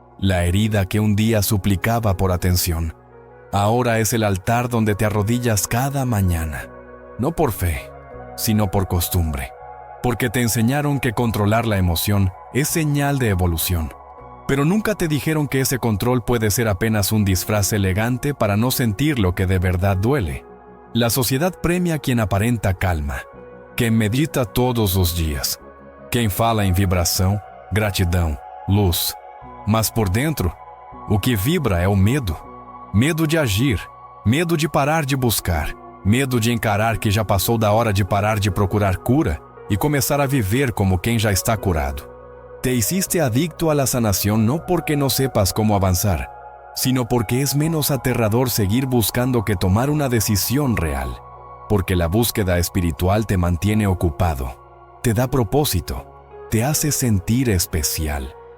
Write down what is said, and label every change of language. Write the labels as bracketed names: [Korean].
[Spanish] La herida que un día suplicaba por atención, ahora es el altar donde te arrodillas cada mañana, no por fe, sino por costumbre, porque te enseñaron que controlar la emoción es señal de evolución, pero nunca te dijeron que ese control puede ser apenas un disfraz elegante para no sentir lo que de verdad duele. La sociedad premia a quien aparenta calma, [Portuguese] quem medita todos os dias, quem fala em vibração, gratidão, luz. Mas por dentro, o que vibra é o medo. Medo de agir, medo de parar de buscar, medo de encarar que já passou da hora de parar de procurar cura e começar a viver como quem já está curado. [Spanish] Te hiciste adicto a la sanación no porque no sepas cómo avanzar, sino porque es menos aterrador seguir buscando que tomar una decisión real, porque la búsqueda espiritual te mantiene ocupado, te da propósito, te hace sentir especial.